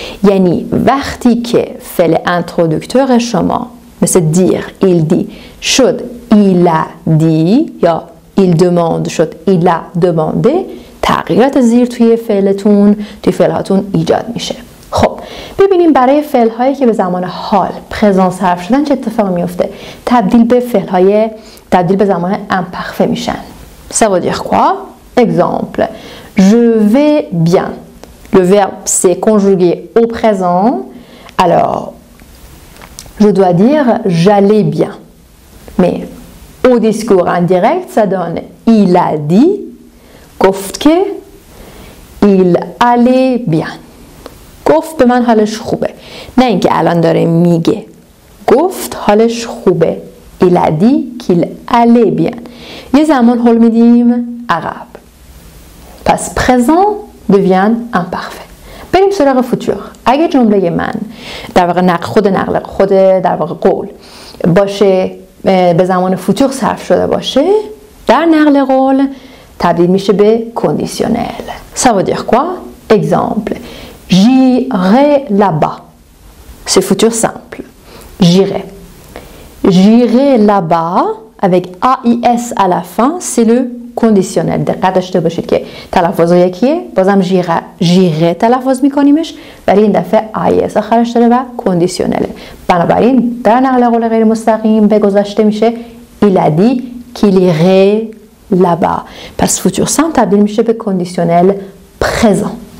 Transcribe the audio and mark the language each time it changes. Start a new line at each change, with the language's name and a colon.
Persian: یعنی وقتی که فعل انترودکتور شما مثل dire, il dit شد il a dit یا il demande شد
French: il a demandé،
Persian: تغییرات زیر توی فعلتون توی فعلهاتون ایجاد میشه. خب ببینیم برای فعل هایی که به زمان حال پرزنت صرف شدن چه اتفاقی میفته. تبدیل به زمان امپرفه میشن.
French: Ça veut dire quoi? Exemple, je vais bien. Le verbe s'est conjugué au présent. Alors, je dois dire j'allais bien. Mais au discours indirect, ça donne il a dit,
Persian: گفت که
French: il allait bien.
Persian: گفت به من حالش خوبه، نه اینکه الان داره میگه. گفت حالش خوبه.
French: Il a dit qu'il allait bien.
Persian: یه زمان حال میدیم عقب.
French: پس présent devient imparfait.
Persian: بریم سراغ فوتور. اگه جمله من در واقع خود در واقع قول باشه به زمان فوتور صرف شده باشه، در نقل قول تبدیل میشه به کندیشنل.
French: Ça veut dire quoi? Exemple. J'irai là-bas. C'est futur simple. J'irai. J'irai là-bas avec AIS à la fin, c'est le conditionnel.
Persian: دقت داشته باشید که تلفظ یکیه، بازم j'irai تلفظ میکنیمش، ولی این دفعه AIS آخرش داره و کندیشنله. بنابراین در نقل قول غیر مستقیم به گذشته میشه
French: il a dit qu'il irait là-bas.
Persian: پس futur simple تبدیل میشه به کندیشنل présent.